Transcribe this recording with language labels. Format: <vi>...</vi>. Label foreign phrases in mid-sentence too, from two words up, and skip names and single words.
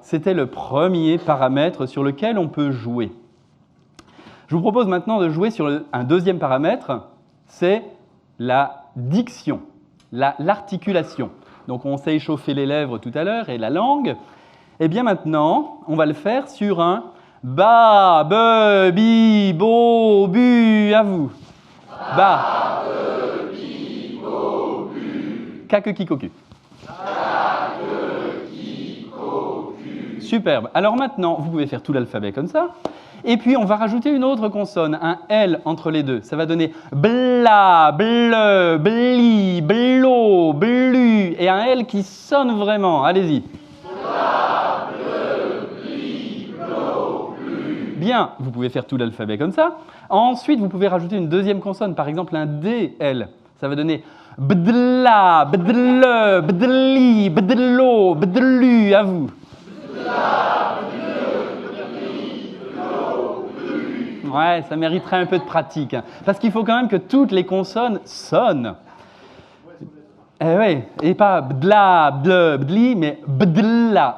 <fr>C'était le premier paramètre sur lequel on peut jouer. Je vous propose maintenant de jouer sur un deuxième paramètre, c'est la diction, l'articulation. Donc, on s'est échauffé les lèvres tout à l'heure et la langue. Et bien maintenant, on va le faire sur un ba, be, bi, bo, bu. À vous. Ba, be, bi, bo, bu. Kake, ki, koku. Superbe. Alors maintenant, vous pouvez faire tout l'alphabet comme ça. Et puis, on va rajouter une autre consonne, un L entre les deux. Ça va donner bla, bleu, bli, blo, blu. Et un L qui sonne vraiment. Allez-y. Bla, bleu, bli, blo, blu. Bien, vous pouvez faire tout l'alphabet comme ça. Ensuite, vous pouvez rajouter une deuxième consonne, par exemple un D, L. Ça va donner bdla, bdle, bdli, bdlo, bdlu. À vous. Ouais, ça mériterait un peu de pratique. Parce qu'il faut quand même que toutes les consonnes sonnent. Eh oui, et pas bdla, ble, bdli, mais bdla.</fr>